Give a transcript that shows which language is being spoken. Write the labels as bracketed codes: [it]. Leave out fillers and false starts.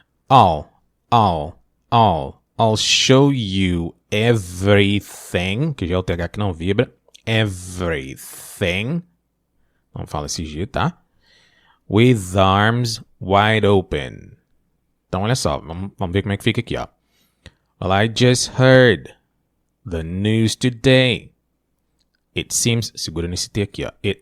[en] I'll show you everything. [pt] Que já é o TH que não vibra. [en] Everything. [pt] Não fala esse G, tá? [en] With arms wide open. [pt] Então, olha só. Vamos ver como é que fica aqui, ó. [en] Well, I just heard the news today. It seems... [pt] Segura nesse T aqui, ó.